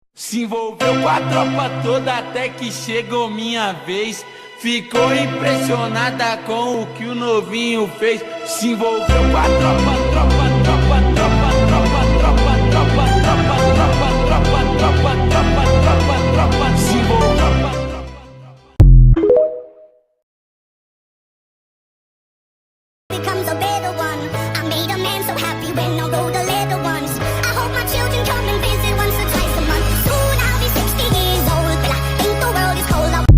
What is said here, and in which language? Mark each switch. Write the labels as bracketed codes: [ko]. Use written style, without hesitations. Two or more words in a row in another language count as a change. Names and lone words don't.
[pt] Se envolveu com a tropa toda até que chegou minha vez. Ficou impressionada com o que o novinho fez. Se envolveu com a tropa, tropa, tropa, tropa, tropa, tropa, tropa, tropa, tropa, tropa, tropa, tropa, tropa, tropa, se envolveu. [en] Becomes a better one. I made a man so happy when I wrote the little ones. I hope my children come and visit once or twice a month. Soon I'll be 60 years old, but I think the world is cold.